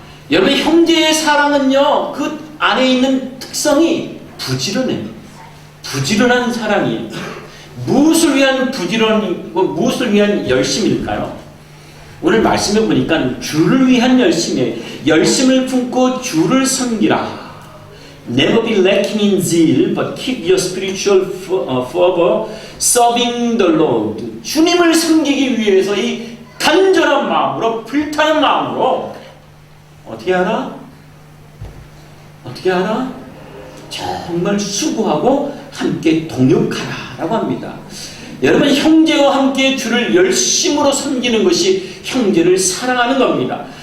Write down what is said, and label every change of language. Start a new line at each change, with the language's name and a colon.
Korean: 여러분, 형제의 사랑은요 그 안에 있는 특성이 부지런해요. 부지런한 사랑이에요. 무엇을 위한 부지런이고 무엇을 위한 열심일까요? 오늘 말씀해 보니까 주를 위한 열심이에요. 열심을 품고 주를 섬기라.
English: Never be lacking in zeal, but keep your spiritual fervor serving the Lord.
Korean: 주님을 섬기기 위해서 이 간절한 마음으로, 불타는 마음으로 어떻게 하라? 어떻게 하라? 정말 수고하고 함께 동역하라라고 합니다. 여러분, 형제와 함께 주를 열심으로 섬기는 것이 형제를 사랑하는 겁니다.